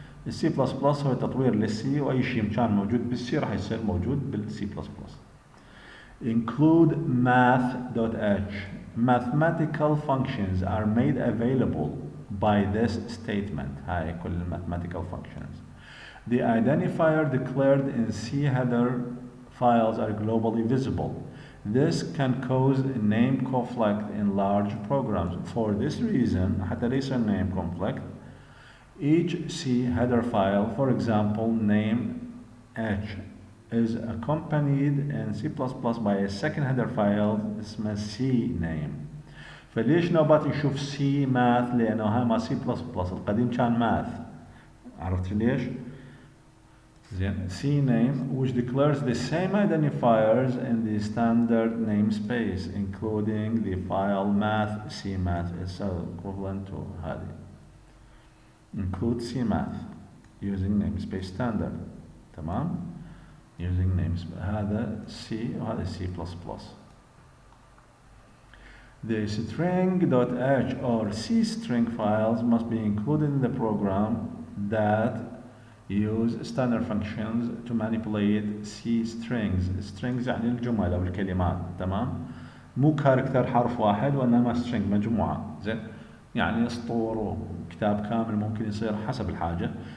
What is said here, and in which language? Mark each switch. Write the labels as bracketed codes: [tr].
[ar] ال C++ هو تطوير للسي وأي شيء كان موجود بالسي راح يصير موجود بالسي++. [en] Include math.h. Mathematical functions are made available by this statement. [ar] هاي كل [en] mathematical functions. The identifier declared in C header files are globally visible. This can cause a name conflict in large programs. For this reason, [ar] حتى ليس [en] name conflict, each C header file, for example, name H, is accompanied in C++ by a second header file اسمه C name. [ar] فليش نوبات نشوف سي ماث؟ لأنه هاي ما سي بلس بلس القديم كان ماث. عرفت ليش؟ [en] زين C name which declares the same identifiers in the standard namespace including the file math. C math is equivalent to هذه. Include C math using namespace standard. تمام؟ using namespace هذا C وهذا C++. The string.h or C string files must be included in the program that use standard functions to manipulate C strings. [ar] Strings يعني الجمل أو الكلمات. تمام؟ مو كاركتر حرف واحد وإنما string مجموعة. زين؟ يعني سطور وكتاب كامل ممكن يصير حسب الحاجة.